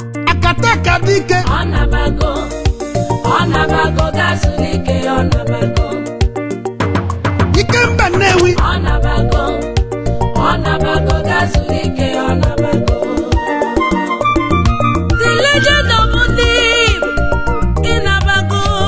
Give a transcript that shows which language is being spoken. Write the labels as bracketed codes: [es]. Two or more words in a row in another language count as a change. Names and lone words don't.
[ig] Akata aka dike. Ọ nabago, ọ nabago, gaa zuru ike, ọ nabago. Ikemba Nnewi. Ọ nabago, ọ nabago, gaa zuru ike, ọ nabago. [en] The legend of Ndim, [ig] ị nabago.